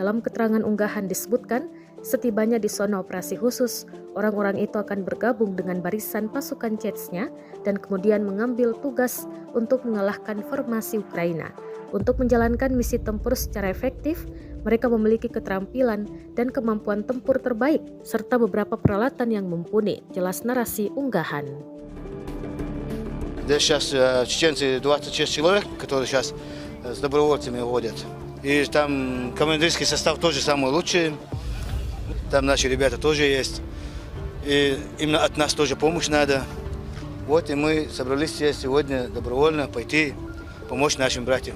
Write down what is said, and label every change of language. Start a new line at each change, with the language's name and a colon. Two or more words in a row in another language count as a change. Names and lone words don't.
Indonesian: Dalam keterangan unggahan disebutkan, setibanya di zona operasi khusus, orang-orang itu akan bergabung dengan barisan pasukan Chechnya dan kemudian mengambil tugas untuk mengalahkan formasi Ukraina. Untuk menjalankan misi tempur secara efektif, mereka memiliki keterampilan dan kemampuan tempur terbaik, serta beberapa peralatan yang mumpuni, jelas narasi unggahan.
Russian: Здесь сейчас чеченцы 26 человек, которые сейчас с добровольцами водят. И там командирский состав тоже самый лучший. Там наши ребята тоже есть. И именно от нас тоже помощь надо. Вот и мы собрались все сегодня добровольно пойти помочь нашим братьям.